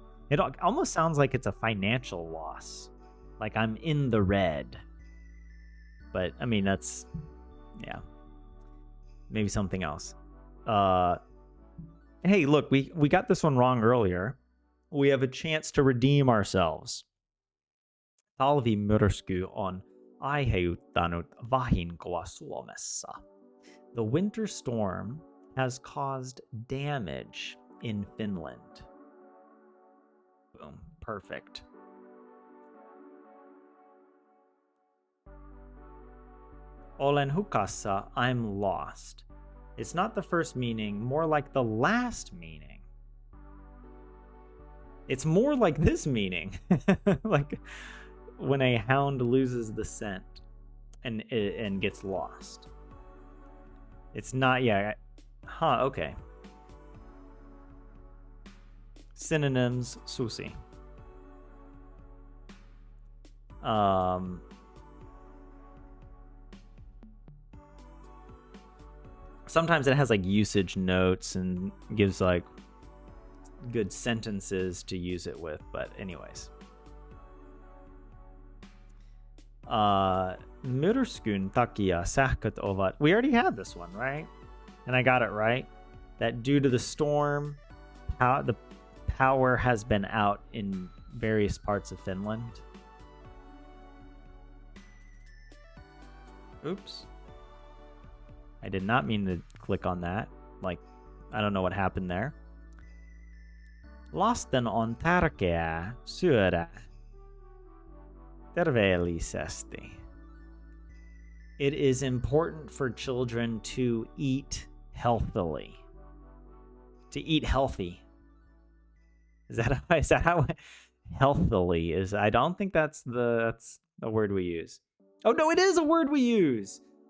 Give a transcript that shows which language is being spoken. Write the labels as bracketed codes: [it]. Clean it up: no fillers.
[en] It almost sounds like it's a financial loss. Like I'm in the red. But I mean, that's, yeah, maybe something else. Hey, look, we got this one wrong earlier. We have a chance to redeem ourselves. [fi] Talvimyrsky on aiheuttanut vahinkoa Suomessa. [en] The winter storm has caused damage in Finland. Boom. Perfect. [fi] Olen hukassa, [en] I'm lost. It's not the first meaning, more like the last meaning. It's more like this meaning. Like when a hound loses the scent and gets lost. It's not, yeah. Huh, okay. Synonyms, susi. Sometimes it has like usage notes and gives like good sentences to use it with, but anyways. [fi] Myrskyn takia sähköt ovat. [en] We already had this one, right? And I got it right. That due to the storm, the power has been out in various parts of Finland. Oops. I did not mean to click on that. Like, I don't know what happened there. [fi] Lasten on tärkeää syödä terveellisesti. [en] It is important for children to eat healthily. To eat healthy. Is that how healthily is? I don't think that's the word we use. Oh no, it is a word we use.